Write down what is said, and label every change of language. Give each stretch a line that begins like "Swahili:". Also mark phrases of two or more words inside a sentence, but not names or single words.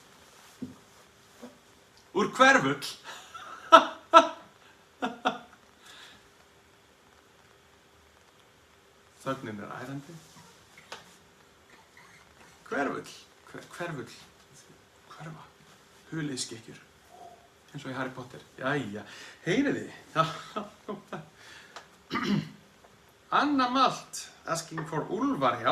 Icelandic: Úr hverfull? Þögnin er ærandi. Hverfull. Hverfull. Hverfa. Huliðskikkjur. Eins og í Harry Potter. Jæja. Heyriði. Anna Malt.
English: Asking for Úlfar. Já.